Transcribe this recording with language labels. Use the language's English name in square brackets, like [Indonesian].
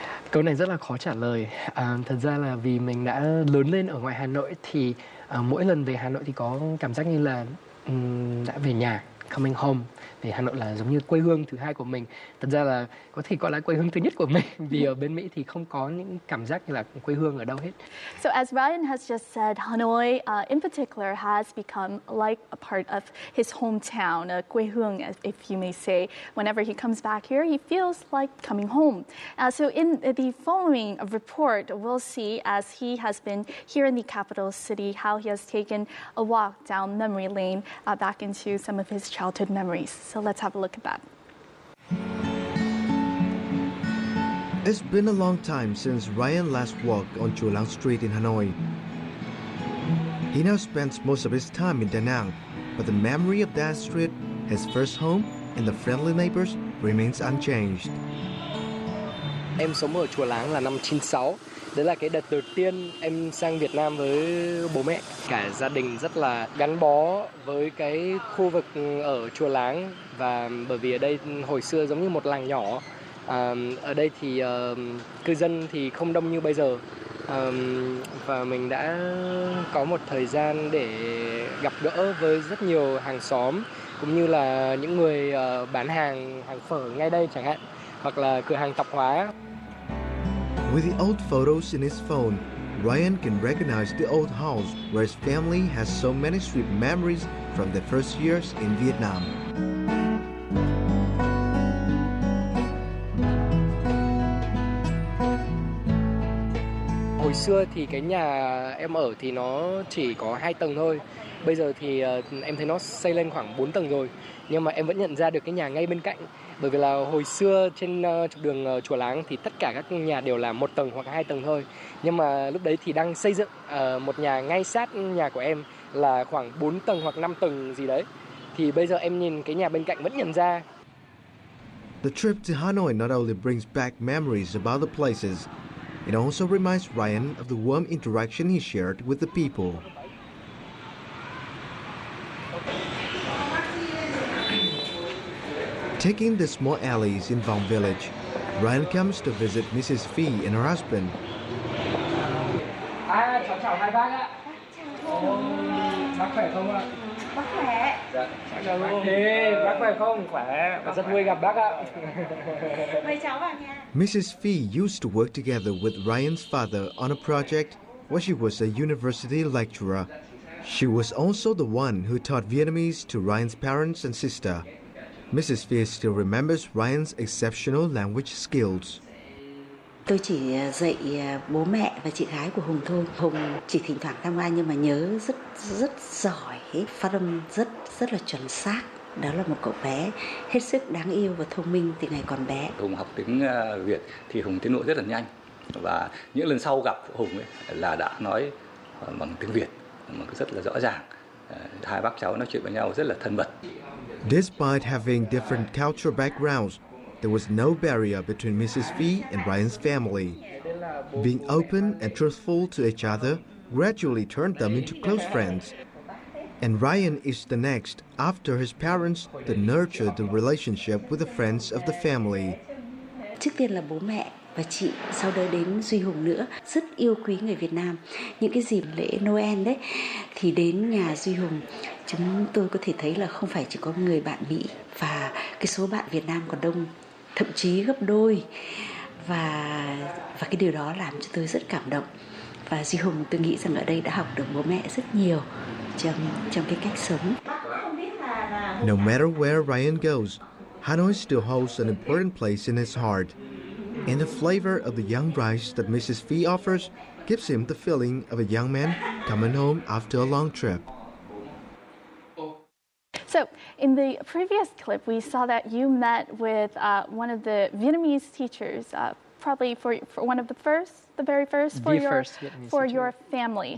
[Vietnamese] Câu này rất là khó trả lời. Thật ra là vì mình đã lớn lên ở ngoài Hà Nội thì mỗi lần về Hà Nội thì có cảm giác như là đã về nhà, [English] coming home. [Vietnamese] Vì Hà Nội là giống như quê hương thứ hai của mình. Thật ra là có thể gọi là quê hương thứ nhất của mình, vì ở bên Mỹ thì không có những cảm giác như là quê hương ở đâu hết. [English] So as Ryan has just said, Hanoi in particular has become like a part of his hometown, [Vietnamese] quê hương, [English] if you may say. Whenever he comes back here, he feels like coming home. So in the following report, we'll see as he has been here in the capital city, how he has taken a walk down memory lane back into some of his childhood memories. So let's have a look at that. It's been a long time since Ryan last walked on Chua Lang Street in Hanoi. He now spends most of his time in Da Nang, but the memory of that street, his first home, and the friendly neighbors remains unchanged. [Vietnamese] Em sống ở Chùa Láng là năm 96. Đấy là cái đợt đầu tiên em sang Việt Nam với bố mẹ. Cả gia đình rất là gắn bó với cái khu vực ở Chùa Láng. Và bởi vì ở đây hồi xưa giống như một làng nhỏ. Ở đây thì cư dân thì không đông như bây giờ. Và mình đã có một thời gian để gặp gỡ với rất nhiều hàng xóm, cũng như là những người bán hàng phở ngay đây chẳng hạn, hoặc là cửa hàng tạp hóa. [English] With the old photos in his phone, Ryan can recognize the old house where his family has so many sweet memories from their first years in Vietnam. [Vietnamese] Hồi xưa thì cái nhà em ở thì nó chỉ có 2 tầng thôi. Bây giờ thì em thấy nó xây lên khoảng 4 tầng rồi. Nhưng mà em vẫn nhận ra được cái nhà ngay bên cạnh. Bởi vì là hồi xưa trên trục đường Chùa Láng thì tất cả các nhà đều là 1 tầng hoặc 2 tầng thôi. Nhưng mà lúc đấy thì đang xây dựng một nhà ngay sát nhà của em là khoảng 4 tầng hoặc 5 tầng gì đấy. Thì bây giờ em nhìn cái nhà bên cạnh vẫn nhận ra. [English] The trip to Hanoi not only brings back memories about the places, it also reminds Ryan of the warm interaction he shared with the people. Taking the small alleys in Vong village, Ryan comes to visit Mrs. Phi and her husband. [Vietnamese] Chào hai bác ạ. Bác khỏe không ạ? Bác khỏe. Dạ, bác khỏe không? Khỏe. Rất vui gặp bác ạ. Mời cháu vào nhà. [English] Mrs. Phi used to work together with Ryan's father on a project when she was a university lecturer. She was also the one who taught Vietnamese to Ryan's parents and sister. Mrs. Phi still remembers Ryan's exceptional language skills. [Vietnamese] Tôi chỉ dạy bố mẹ và chị gái của Hùng thôi. Hùng chỉ thỉnh thoảng tham gia nhưng mà nhớ rất giỏi, phát âm rất là chuẩn xác. Đó là một cậu bé hết sức đáng yêu và thông minh từ ngày còn bé. Hùng học tiếng Việt thì Hùng tiến bộ rất là nhanh, và những lần sau gặp Hùng ấy là đã nói bằng tiếng Việt mà rất là rõ ràng. Hai bác cháu nói chuyện với nhau rất là thân mật. [English] Despite having different cultural backgrounds, there was no barrier between Mrs. Phi and Ryan's family. Being open and truthful to each other gradually turned them into close friends. And Ryan is the next after his parents to nurture the relationship with the friends of the family. [Vietnamese] Trước tiên là bố mẹ và chị, sau đó đến Duy Hùng nữa, rất yêu quý người Việt Nam. Những cái dịp lễ Noel đấy thì đến nhà Duy Hùng Chúng tôi có thể thấy là không phải chỉ có người bạn Mỹ, và cái số bạn Việt Nam còn đông, thậm chí gấp đôi, và cái điều đó làm cho tôi rất cảm động. Và Duy Hùng, tôi nghĩ rằng ở đây đã học được bố mẹ rất nhiều trong cái cách sống. [English] No matter where Ryan goes, Hanoi still holds an important place in his heart. And the flavor of the young rice that Mrs. Phi offers gives him the feeling of a young man coming home after a long trip. So, in the previous clip, we saw that you met with one of the Vietnamese teachers, probably for one of the very first for your family.